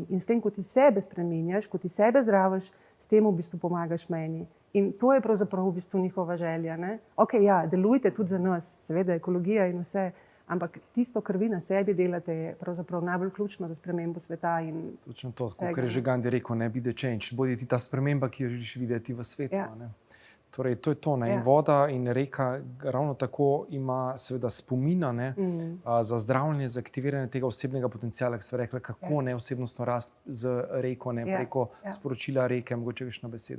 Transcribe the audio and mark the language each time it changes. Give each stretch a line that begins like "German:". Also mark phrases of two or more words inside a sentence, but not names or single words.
Slovenian: In s tem, ko ti sebe spreminjaš, ko ti sebe zdraviš, s tem v bistvu pomagaš meni. In to je pravzaprav v bistvu njihova želja. Ne? Ok, ja, delujte tudi za nas, seveda ekologija in vse, ampak tisto, kar vi na sebi delate, je pravzaprav najbolj ključno za spremembo sveta. Točno to, kot je že Gandhi rekel, ne
English: be the change,
Slovenian: bodi ti ta sprememba, ki jo želiš videti v svetu. Ja. Ne? Torej, to je to. Ne? Ja. In voda in reka ravno tako ima seveda spomina za zdravljenje, za aktiviranje tega osebnega potenciala, ki so rekli, kako ne osebnostno rast z reko, ne preko sporočila reke, mogoče kakšna beseda.